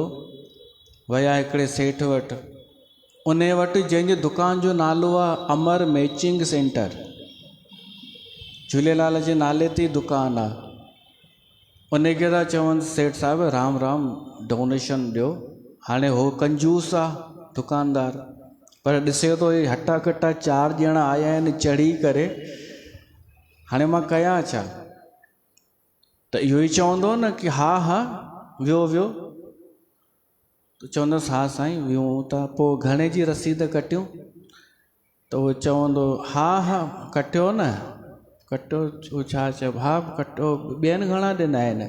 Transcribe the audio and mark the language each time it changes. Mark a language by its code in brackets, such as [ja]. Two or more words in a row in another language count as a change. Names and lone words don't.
[sd] विया हिकिड़े सेठ वटि, उन वटि जंहिंजे दुकान जो नालो आहे अमर मैचिंग सेंटर, झूलेलाल जे नाले ते दुकानु आहे। उनखे था चवनि सेठ साहिबु राम राम डोनेशन ॾियो। हाणे हो कंजूस आहे दुकानदार, पर ॾिसे थो हे हटा कटा 4 ॼणा आया आहिनि चढ़ी करे, हाणे मां कयां छा? त इहो ई चवंदो न कि हा हा वियो वियो, त चवंदुसि हा साईं वियूं था, पोइ घणे जी रसीद कटियूं? त उहो चवंदो हा हा कटियो न, कटियो छा चइबो, हा कटियो, ॿियनि घणा ॾिना आहिनि?